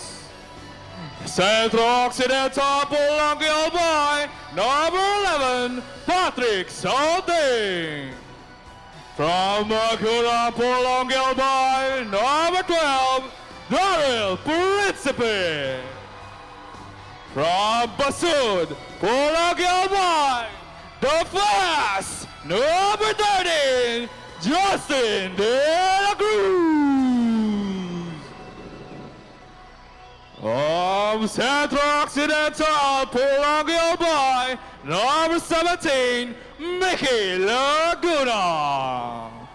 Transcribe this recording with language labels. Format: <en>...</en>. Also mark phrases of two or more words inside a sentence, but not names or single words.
<en>Central Occidental, Polangi Albay, number 11, Patrick Salting. From Magura, Polangi Albay, number 12, Daryl Principe. From Basud, Polangi Albay, the fast, number 13, Justin De La Cruz. From Centro Occidental, Polongo by number 17, Mickey Laguna.</en>